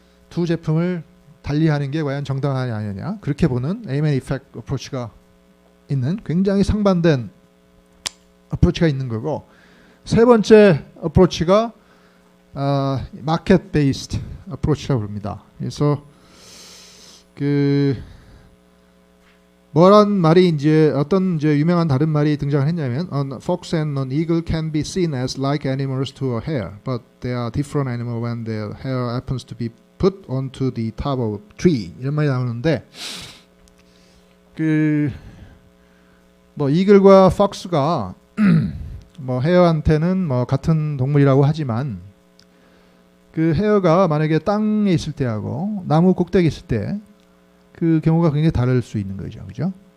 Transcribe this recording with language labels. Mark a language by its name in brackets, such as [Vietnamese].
[Korean] 두 제품을 달리하는 게 과연 정당하냐 아니냐, 그렇게 보는 에임 앤 이펙트 어프로치가 있는 굉장히 상반된 어프로치가 있는 거고, 세 번째 어프로치가 마켓 베이스드 어프로치라고 부릅니다. 그래서 그 뭐란 말이 이제 어떤 이제 유명한 다른 말이 등장을 했냐면 [English] An fox and an eagle can be seen as like animals to a hare, but they are different animals when their hair happens to be put onto the top of a tree. [Korean] 이런 말이 나오는데, 그 뭐 이글과 폭스가 뭐 헤어한테는 뭐 같은 동물이라고 하지만 그 헤어가 만약에 땅에 있을 때하고 나무 꼭대기 있을 때 그 경우가 굉장히 다를 수 있는 거죠, 그죠?